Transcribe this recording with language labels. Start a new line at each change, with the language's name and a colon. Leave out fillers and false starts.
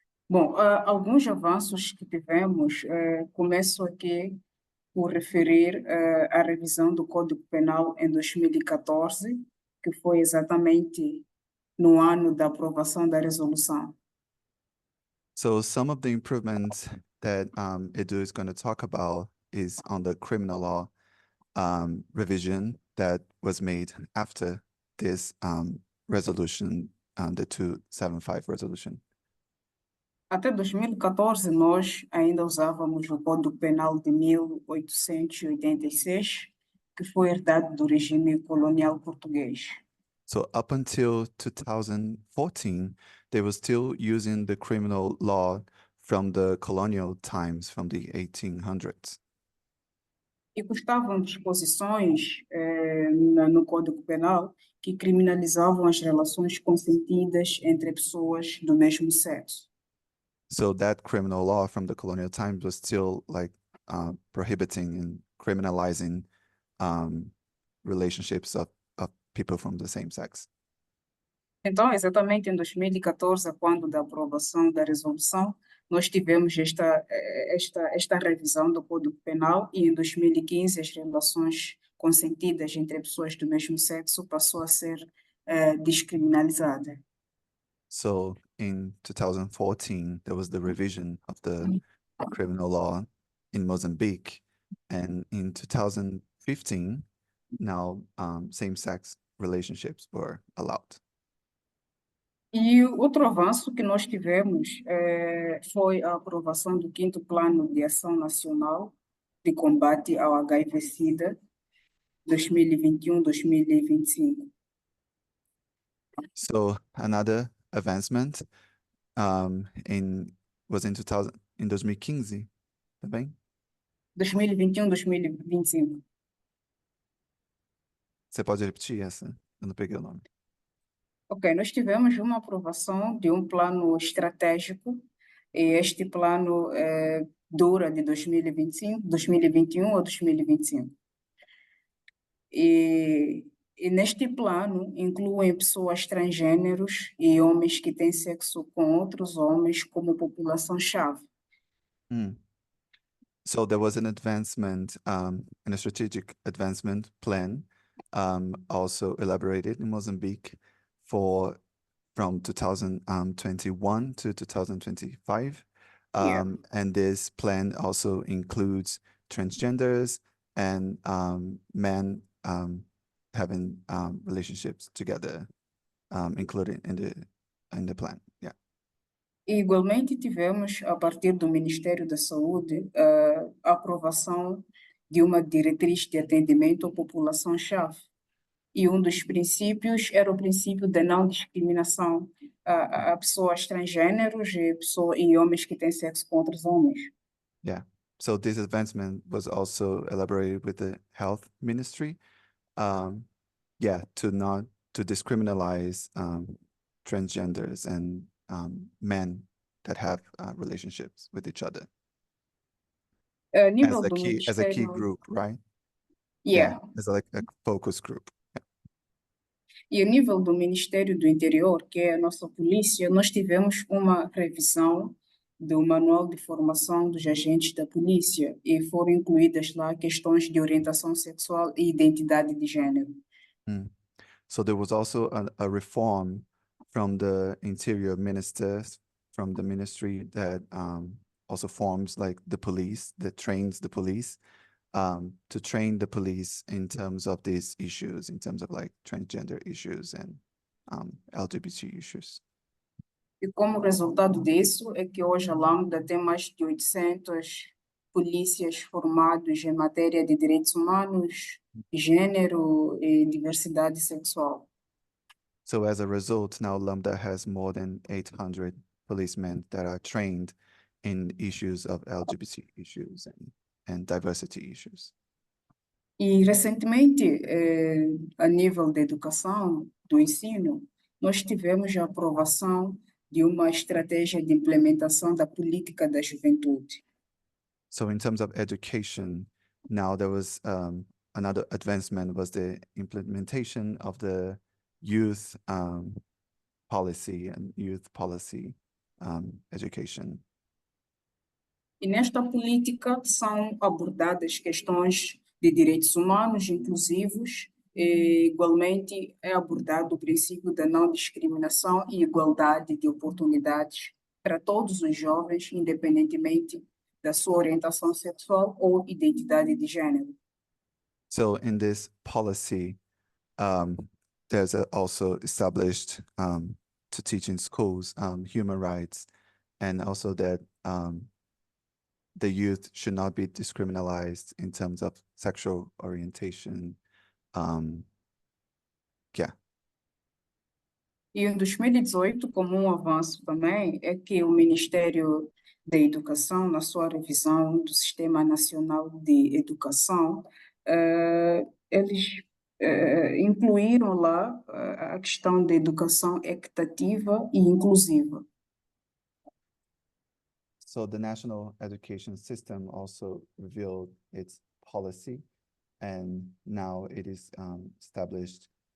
Portuguese: Bom, alguns avanços que tivemos, começo aqui por referir à revisão do Código Penal em 2014, que foi exatamente no ano da aprovação da resolução.
English: So some of the improvements that Edu is going to talk about is on the criminal law revision that was made after this resolution, the 275 resolution.
Portuguese: Até 2014, nós ainda usávamos o Código Penal de 1886, que foi herdado do regime colonial português.
English: So up until 2014, they were still using the criminal law from the colonial times, from the 1800s.
Portuguese: E constavam disposições no Código Penal que criminalizavam as relações consentidas entre pessoas do mesmo sexo.
English: So that criminal law from the colonial times was still like prohibiting and criminalizing relationships of people from the same sex.
Portuguese: Então, exatamente em 2014, quando da aprovação da resolução, nós tivemos esta revisão do Código Penal e em 2015 as relações consentidas entre pessoas do mesmo sexo passou a ser descriminalizada.
English: So in 2014, there was the revision of the criminal law in Mozambique. And in 2015, now same-sex relationships were allowed.
Portuguese: E outro avanço que nós tivemos foi a aprovação do 5º Plano de Ação Nacional de Combate ao HIV-Sida 2021-2025.
English: So another advancement was in 2015,
Portuguese: tá bem?
English: 2021, 2025.
Portuguese: Você pode repetir essa? Eu não peguei o nome. Ok, nós tivemos uma aprovação de um plano estratégico, e este plano dura de 2025, 2021 ou 2025. E neste plano incluem pessoas transgêneros e homens que têm sexo com outros homens como população-chave.
English: So there was an advancement, and a strategic advancement plan, also elaborated in Mozambique from 2021 to 2025. Yeah. And this plan also includes transgenders and men having relationships together, included in the plan. Yeah.
Portuguese: E igualmente tivemos, a partir do Ministério da Saúde, a aprovação de uma diretriz de atendimento à população-chave. E um dos princípios era o princípio da não discriminação a pessoas transgêneros e homens que têm sexo com outros homens.
English: Yeah. So this advancement was also elaborated with the health ministry. To discriminalize transgenders and men that have relationships with each other
Portuguese: A nível
English: as
Portuguese: do
English: a key
Portuguese: Ministério...
English: group, right? Yeah. As like a focus group.
Portuguese: E a nível do Ministério do Interior, que é a nossa polícia, nós tivemos uma revisão do Manual de Formação dos Agentes da Polícia e foram incluídas lá questões de orientação sexual e identidade de gênero.
English: So there was also a reform from the interior ministers, from the ministry that also forms like the police, that trains the police, to train the police in terms of these issues, in terms of like transgender issues and LGBT issues.
Portuguese: E como resultado disso é que hoje a Lambda tem mais de 800 polícias formados em matéria de direitos humanos, gênero e diversidade sexual.
English: So as a result, now Lambda has more than 800 policemen that are trained in issues of LGBT issues and diversity issues.
Portuguese: E recentemente, a nível da educação, do ensino, nós tivemos a aprovação de uma estratégia de implementação da política da juventude.
English: So in terms of education, now there was another advancement was the implementation of the youth policy and youth policy education.
Portuguese: E nesta política são abordadas questões de direitos humanos inclusivos e, igualmente, é abordado o princípio da não discriminação e igualdade de oportunidades para todos os jovens, independentemente da sua orientação sexual ou identidade de gênero.
English: So in this policy, there's also established to teach in schools human rights, and also that the youth should not be discriminated in terms of sexual orientation.
Portuguese: E em 2018, como um avanço também, é que o Ministério da Educação, na sua revisão do Sistema Nacional de Educação, eles incluíram lá a questão da educação equitativa e inclusiva.
English: So the National Education System also revealed its policy, and now it is established.